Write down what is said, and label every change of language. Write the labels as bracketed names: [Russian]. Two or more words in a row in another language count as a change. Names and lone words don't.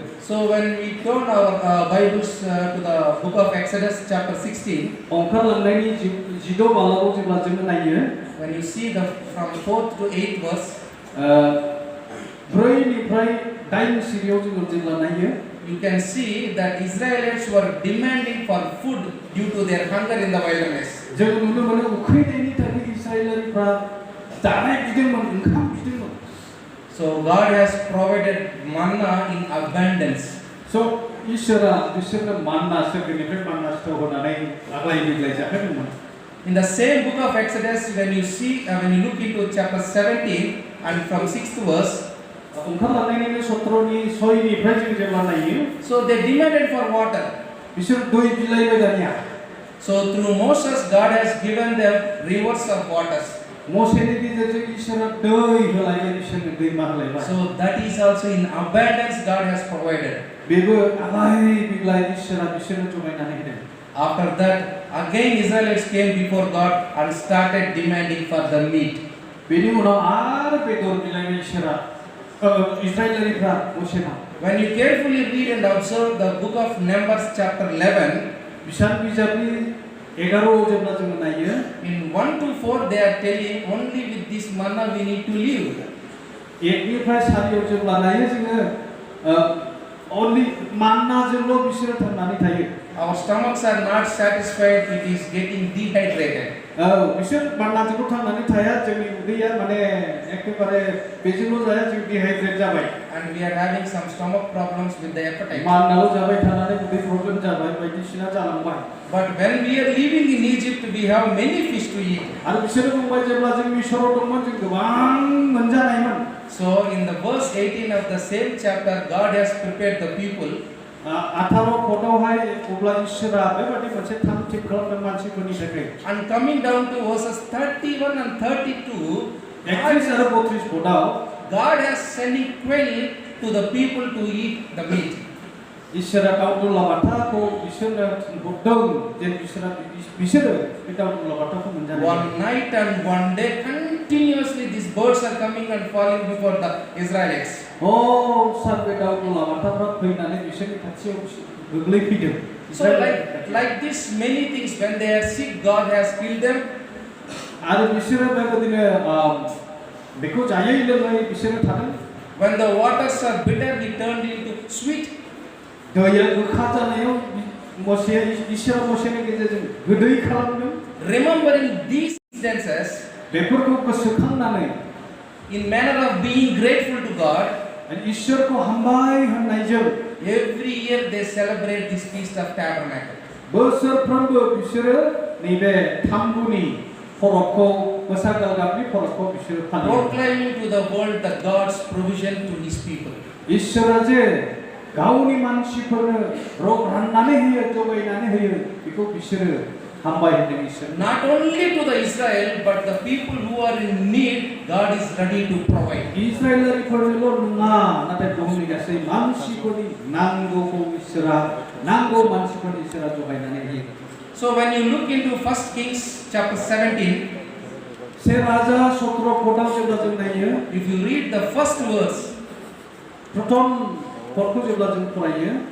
[English] So when we turn our Bibles to the book of Exodus chapter 16, [Bodo] ओंखारलांनायनि 16 बालागाव जेब्ला जों नायो, [English] when you see the from 4th to 8th verse, [Bodo] 4 निफ्राय 8 सिरियाव जों जेब्ला नायो, [English] you can see that Israelites were demanding for food due to their hunger in the wilderness. [Bodo] जों नुनो मोनो उखैनायनि थाखाय इजराइलारिफ्रा जानाय बिदोंमोन, ओंखाम बिदोंमोन. [English] So God has provided manna in abundance. [Bodo] So इसोरा बिसोरनो मान्ना सोरगोनिफ्राय मान्ना स्टोर होनानै आग्लाय बिग्लाय जाहोदोंमोन. [English] In the same book of Exodus, when you look into chapter 17 and from 6th verse, [Bodo] ओंखारलांनायनि 17 नि 6 निफ्राय जों जेब्ला नायो, [English] so they demanded for water. [Bodo] बिसोर दै बिलाइबाय दानिया. [English] So through Moses, God has given them rivers of waters. [Bodo] मोसेनि गेजेरजों इसोरा दै होलायबाय, बिसोरनो दैमा होलायबाय. [English] So that is also in abundance God has provided. [Bodo] बेबो आग्लाय बिग्लाय इसोरा बिसोरनो जगायनानै होदों. [English] After that, again Israelites came before God and started demanding for the meat. [Bodo] बेनि उनाव आरो बेदर बिलाइनो इसोरा इजराइलारिफ्रा मोसेनाव. [English] When you carefully read and observe the book of Numbers chapter 11, [Bodo] बिसान बिजाबनि 11 जेब्ला जों नायो, [English] in 1 to 4 they are telling only with this manna we need to live. [Bodo] 1 निफ्राय 4 आव जेब्ला नायो जोङो only मान्नाजोंल' बिसोरो थांनानै थायो. [English] Our stomachs are not satisfied, it is getting dehydrated. [Bodo] बिसोर मान्नाजोंल' थांनानै थाया, जोंनि उदैया माने एखेबारे बेजोंल' जाया, जों डिहाइड्रेट जाबाय. [English] And we are having some stomach problems with the appetite. [Bodo] मान्नाल' जाबाय थानानै उदै प्रब्लेम जाबाय, बायदिसिना जालांबाय. [English] But when we are living in Egypt, we have many fish to eat. [Bodo] आरो बिसोरो बुंबाय जेब्ला जों मिसराव दंमोन जों गोबां मोनजानायमोन. [English] So in the verse 18 of the same chapter, God has prepared the people. [Bodo] 18 पदावहाय अब्ला इसोरा बेबादि मोनसे थाम थिक खालामदों मानसिफोरनि थाखाय. [English] And coming down to verses 31 and 32, [Bodo] 31 आरो 32 पदाव [English] God has sending quail to the people to eat the meat. [Bodo] इसोरा दाउदुला बाथाखौ बिसोरनो हरदों जे बिसोरो बे दाउदुला बाथाखौ मोनजानो. [English] One night and one day continuously these birds are coming and falling before the Israelites. [Bodo] सान बे दाउदुला बाथाफ्रा फैनानै बिसोरनि खाथियाव गोग्लैफैदों. [English] So like this many things, when they are sick, God has healed them. [Bodo] आरो बिसोरो बेबादिनो बेखौ जायै लोङै बिसोरो थादों. [English] When the waters are bitter, he turned into sweet. [Bodo] दैया गोखा जानायाव मोसेया इसोरा मोसेनि गेजेरजों गोदै खालामदों. [English] Remembering these instances, [Bodo] बेफोरखौ गोसोखांनानै [English] in manner of being grateful to God, [Bodo] इसोरखौ हामबाय होननायजों [English] every year they celebrate this Feast of Tabernacle. [Bodo] बोसोरफ्रोमबो बिसोरो नैबे थाम्बुनि फरकखौ मोसा गालगाबनि फरकखौ बिसोरो फालियो. [English] Proclaiming to the world the God's provision to His people. [Bodo] इसोरा जे गावनि मानसिफोरनो राननानै होयो जगायनानै होयो बेखौ बिसोरो हामबाय होनदों इसोर [English] Not only to the Israel, but the people who are in need, God is ready to provide. [Bodo] इस्राएलारिफोरनिल' नङा नाथाय बुहुमनि गासै मानसिफोरनि नांगौखौ इसोरा नांगौ मानसिफोरनि इसोरा जगायनानै होयो [English] So when you look into 1 Kings chapter 17, [Bodo] से राजा 17 पदाव जेब्ला जों नायो [English] if you read the first verse, [Bodo] प्रथम पदखौ जेब्ला जों फरायो